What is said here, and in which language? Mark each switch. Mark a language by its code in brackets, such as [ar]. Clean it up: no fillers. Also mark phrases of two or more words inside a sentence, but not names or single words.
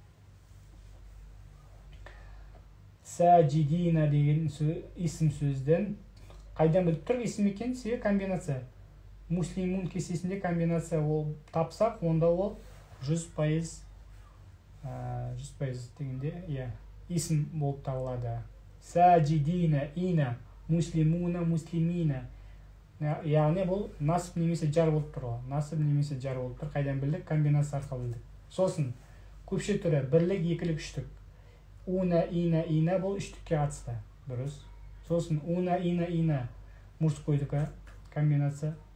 [kk] Сәжидина деген исім сөзден қайдан біліп тұр исім екен? Себебі комбинация. Муслимун кестесінде комбинация ол тапсақ, онда ол 100% дегенде исім болып табылады. Сәжидина, [ar] ينَ، مسلمونَ، مسلمينَ. [kk] Яғни бұл насып немесе жар болып тұр. Насып немесе жар болып тұр. Қайдан білдік? Комбинация арқылы білдік. Сосын көпше түрі бірлік, екілік, үштік. [ar] ونَ، ينَ [kk] бұл үштікке қатысты. Дұрыс. Сосын [ar] ونَ، ينَ [kk] мужскойдікі комбинация.